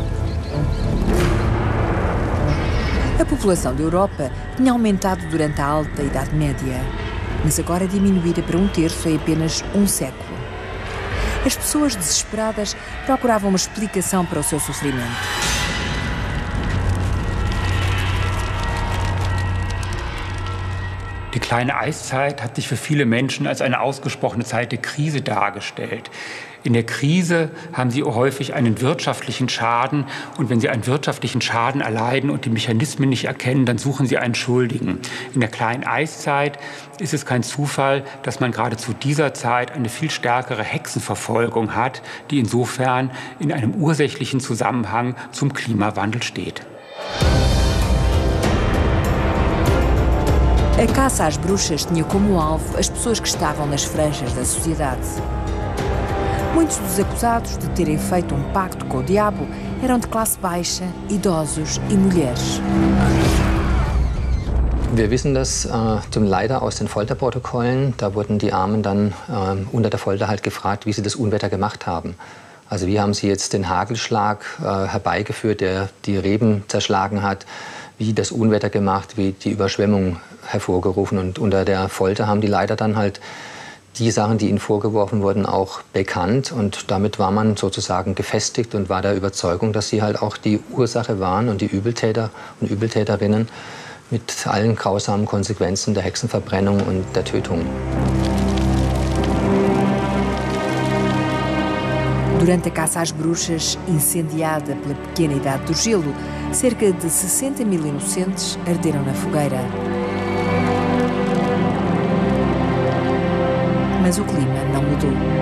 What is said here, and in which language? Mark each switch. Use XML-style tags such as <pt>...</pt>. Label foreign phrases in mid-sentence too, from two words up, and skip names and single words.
<pt>A população da Europa tinha aumentado durante a Alta Idade Média, mas agora diminuíra para 1/3 em apenas um século. As pessoas desesperadas procuravam uma explicação para o seu sofrimento.</pt> <de>Die kleine Eiszeit hat sich für viele Menschen als eine ausgesprochene Zeit der Krise dargestellt. In der Krise haben sie häufig einen wirtschaftlichen Schaden und wenn sie einen wirtschaftlichen Schaden erleiden und die Mechanismen nicht erkennen, dann suchen sie einen Schuldigen. In der kleinen Eiszeit ist es kein Zufall, dass man gerade zu dieser Zeit eine viel stärkere Hexenverfolgung hat, die insofern in einem ursächlichen Zusammenhang zum Klimawandel steht.</de> <pt>A caça às bruxas tinha como alvo as pessoas que estavam nas franjas da sociedade. Muitos dos acusados de terem feito um pacto com o diabo eram de classe baixa, idosos e mulheres.</pt> <de>Wir wissen das zum Leider aus den Folterprotokollen. Da wurden die Armen dann unter der Folter halt gefragt, wie sie das Unwetter gemacht haben. Also wie haben sie jetzt den Hagelschlag herbeigeführt, der die Reben zerschlagen hat, wie das Unwetter gemacht, wie die Überschwemmung hervorgerufen. Und unter der Folter haben die Leiter dann halt die Sachen, die ihnen vorgeworfen wurden, auch bekannt. Und damit war man sozusagen gefestigt und war der Überzeugung, dass sie halt auch die Ursache waren und die Übeltäter und Übeltäterinnen mit allen grausamen Konsequenzen der Hexenverbrennung und der Tötung.</de> <pt>Durante a caça às bruxas, incendiada pela pequena idade do gelo, cerca de 60 mil inocentes arderam na fogueira. Mas o clima não mudou.</pt>